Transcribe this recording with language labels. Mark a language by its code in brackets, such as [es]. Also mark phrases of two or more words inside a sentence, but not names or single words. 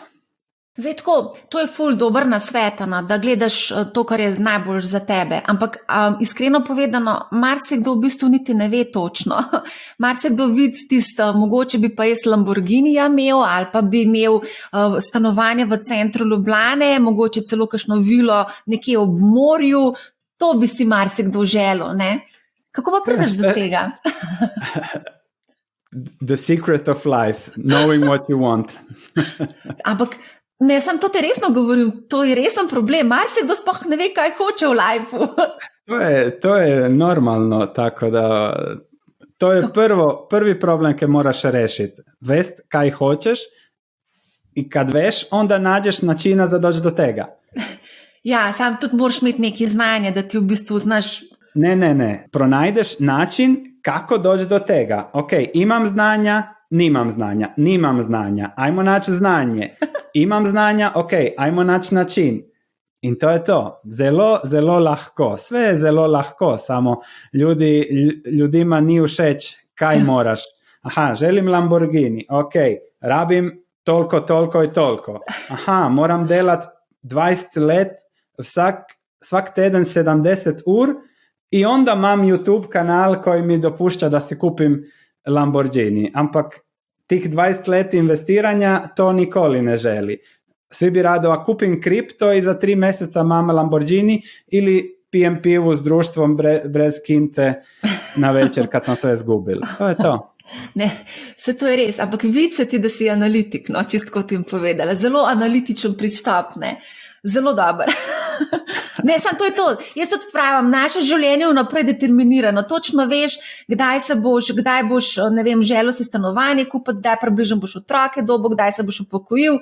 [sl] Zdaj tako, to je ful dober nasvet, da gledaš to, kar je najbolj za tebe, ampak iskreno povedano, marsikdo v bistvu niti ne ve točno. Marsikdo vidi tisto, mogoče bi pa jaz Lamborghinija imel ali pa bi imel stanovanje v centru Ljubljane, mogoče celo kakšno vilo nekje ob morju, to bi si marsikdo želel, ne? Kako pa prideš do tega? [en] The secret of life, knowing what you want. [sl] Ampak ne, sem to te resno govoril, to je resen problem. Marsikdo sploh ne ve, kaj hoče v lifeu. To je normalno, tako da to je prvi problem, ki moraš rešiti. [hr] Vest kaj hočeš i kad veš, onda nađeš načina za doći do tega. [sl] Ja, sam tudi moraš imeti neki znanje, da ti v bistvu znaš... Ne. [hr] Pronajdeš način kako doći do tega. Ok, imam znanja, nimam znanja. Ajmo naći znanje. Imam znanja, ok, ajmo naći način. [sl] In to je to. Zelo, zelo lahko. [hr] Sve je zelo lahko, samo ljudima ni všeč kaj moraš. Aha, želim Lamborghini, ok, rabim toliko i toliko. Aha, moram delat 20 let, svak teden 70 ur i onda imam YouTube kanal koji mi dopušća da si kupim Lamborghini. [sl] Ampak tih 20 let investiranja to nikoli ne želi. [hr] Svi bi rado, a kupim kripto i za 3 mjeseca mam Lamborghini ili pijem pivu s društvom brez kinte na večer kad sam sve izgubil. To je to. [sl] Ne, se to je res, ampak vidi se ti, da si analitik, no, čisto kot jim povedala. Zelo analitičen pristop, ne. Zelo dober. Ne, samo to je to. Jaz tudi pravim, naše življenje je vnaprej determinirano. Točno veš, kdaj boš, ne vem, želel si stanovanje kupiti, kdaj približno boš otroke dobil, kdaj se boš upokojil.